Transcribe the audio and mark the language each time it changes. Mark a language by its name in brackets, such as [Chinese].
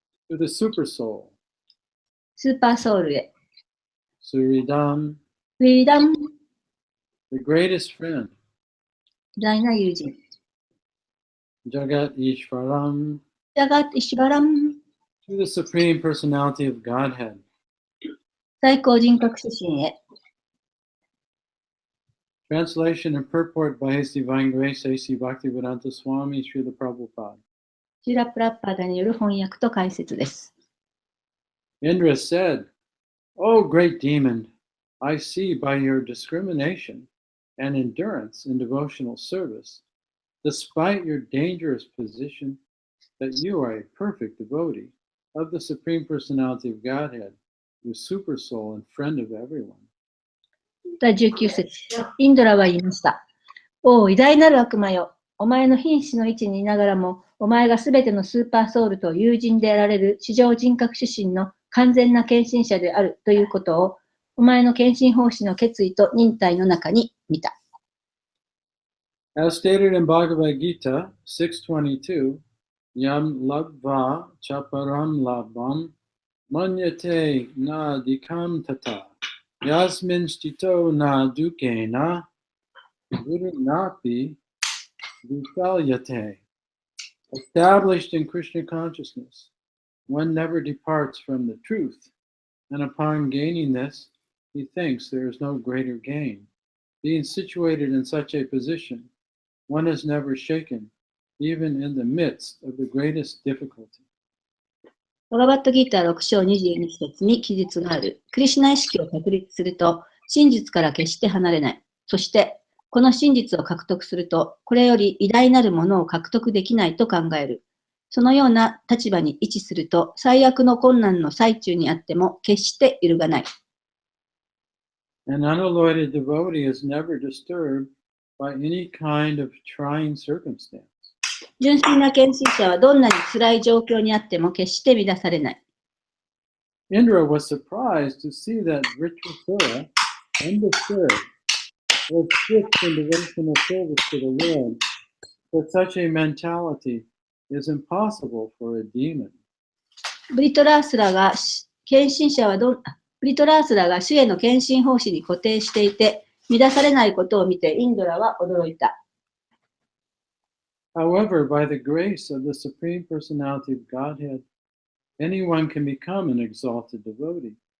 [English] To the super soul. [Japanese] スーパーソウルへ。 [Sanskrit] Suridam. [Japanese] フリーダム、 [English] The greatest friend. [Japanese] 偉大な友人。 [Sanskrit] Jagat Ishvaram. [Japanese] ジャガット・イシュバラム、 [English] To the Supreme Personality of Godhead. [Japanese] 最高人格主神へ。 [English] Translation and purport by His Divine Grace A.C. Bhaktivedanta Swami Srila Prabhupada. [Japanese] シュラプラッパーダによる翻訳と解説です。 [English] Indra said, O great demon, I see by your discrimination and endurance in devotional service, despite your dangerous position, that you are a perfect devotee of the Supreme Personality of Godhead, the super soul and friend of everyone. [Japanese] 第19節。インドラは言いました。おお、偉大なる悪魔よ。お前の瀕死の位置にいながらも、お前がすべてのスーパーソウルと友人であられる至上人格主神の完全な献身者であるということを、お前の献身奉仕の決意と忍耐の中に見た。 [English] As stated in Bhagavad Gita 6:22, [Sanskrit] Yam labva chaparam labam manyate na dikam tata yasmin stito na dukena guru napi visalyate. [English] Established in Krishna consciousness, one never departs from the truth, and upon gaining this, he thinks there is no greater gain. Being situated in such a position, one is never shaken, even in the midst of the greatest difficulty. [Japanese] バガバットギーター6章22節に記述がある。クリシュナ意識を確立すると、真実から決して離れない。そして、この真実を獲得すると、これより偉大なるものを獲得できないと考える。そのような立場に位置すると、最悪の困難の最中にあっても決して揺るがない。 [English] An unalloyed devotee is never disturbed by any kind of trying circumstance. [Japanese] 純粋な献身者はどんなに辛い状況にあっても決して乱されない。 [English] Indra was surprised to see that Vritrasura, undisturbed, was strict in devotional service to the Lord, but such a mentality is impossible for a demon. [Japanese] ブリトラースラが主への献身奉仕に固定していて、乱されないことを見てインドラは驚いた。 [English] However, by the grace of the Supreme Personality of Godhead, anyone can become an exalted devotee.